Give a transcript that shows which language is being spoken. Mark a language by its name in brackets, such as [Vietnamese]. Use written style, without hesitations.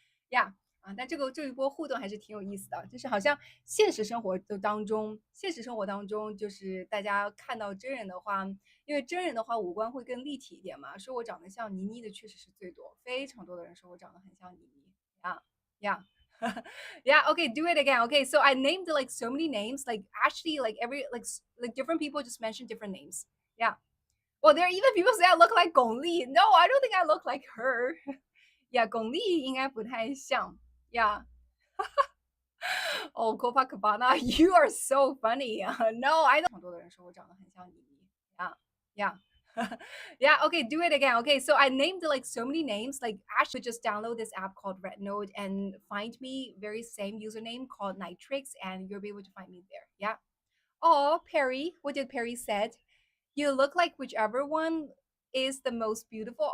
[English] Yeah， [Chinese] 但这一波互动还是挺有意思的，就是好像现实生活当中，就是大家看到真人的话，因为真人的话五官会更立体一点嘛，说我长得像倪妮的确实是最多，非常多的人说我长得很像倪妮。 [English] Yeah. Yeah, okay, do it again. Okay, so I named like so many names, like actually like every like different people just mentioned different names. Yeah. Well, there are even people say I look like Gong Li. No, I don't think I look like her. Yeah, Gong Li [Chinese] 应该不太像。 [English] Yeah. Oh, Copacabana, you are so funny. No, I don't. [Chinese] 很多的人说我长得很像倪妮。 [English] Yeah, yeah. Yeah, okay, do it again. Okay, so I named like so many names. Like actually just download this app called Red Note and find me very same username called Nytrix and you'll be able to find me there. Yeah. Oh, Perry, what did Perry said? You look like whichever one is the most beautiful.